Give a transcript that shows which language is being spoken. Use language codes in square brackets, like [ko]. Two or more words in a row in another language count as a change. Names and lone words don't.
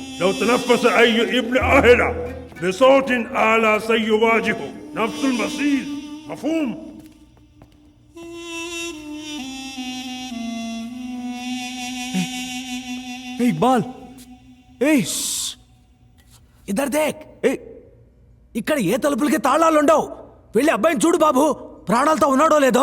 [ar] تنفس أي ابن أهله بصوت أعلى سيواجهه نفس المصير. مفهوم؟ [te] ఇక్బాల్ ఏయ్ ఇద్దరు దేక్ ఏయ్ ఇక్కడ ఏ తలుపులకి తాళాలుండవు. వెళ్ళి అబ్బాయిని చూడు బాబు, ప్రాణాలతో ఉన్నాడో లేదో.